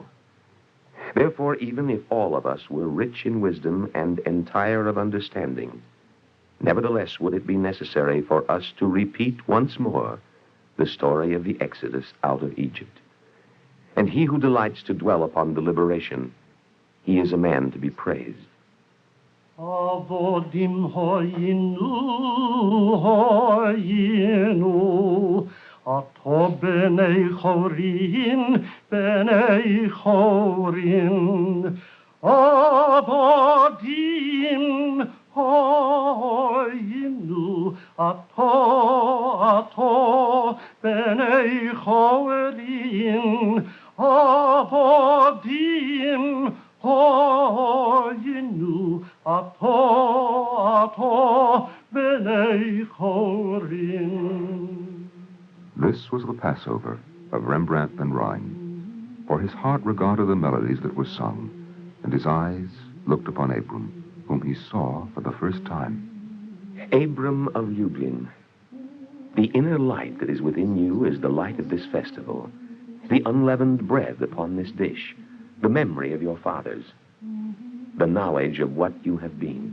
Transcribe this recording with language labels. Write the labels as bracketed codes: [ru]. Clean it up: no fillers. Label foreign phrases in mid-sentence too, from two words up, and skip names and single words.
[en] Therefore, even if all of us were rich in wisdom and entire of understanding, nevertheless would it be necessary for us to repeat once more the story of the Exodus out of Egypt. And he who delights to dwell upon the liberation, he is a man to be praised. [he] עבדים היינו, עתה בני חורין, עבדים היינו, עתה בני חורין, עבדים היינו, עתה בני חורין. [en] This was the Passover of Rembrandt van Rijn, for his heart regarded the melodies that were sung, and his eyes looked upon Abram, whom he saw for the first time. Abram of Lublin, the inner light that is within you is the light of this festival, the unleavened bread upon this dish, the memory of your fathers, the knowledge of what you have been.